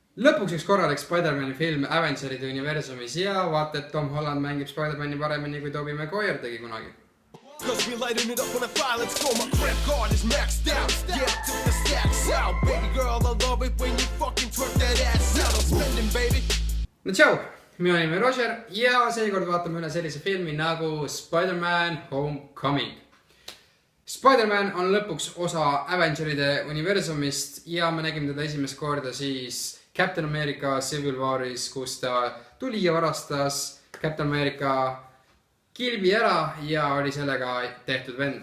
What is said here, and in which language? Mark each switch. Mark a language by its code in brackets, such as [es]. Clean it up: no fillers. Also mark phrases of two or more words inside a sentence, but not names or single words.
[et] Lõpuks üks korralik Spider-Mani film Avengeride universumis ja vaata, et Tom Holland mängib Spider-Mani paremini kui Tobey Maguire tegi kunagi. [en] Cause we lighting it up on the fire, let's go, my credit card is maxed out. Yeah, took the stacks out. Baby girl, I love it when you fucking twerk that ass out. I'm spending, baby. [et] No tšau, minu nimi Roger ja seekord vaatame üle sellise filmi nagu Spider-Man Homecoming. Spider-Man on lõpuks osa Avengeride universumist ja me nägime teda esimest korda siis Captain America Civil Waris, kus ta tuli ja varastas Captain America kilbi ära ja oli sellega tehtud vend.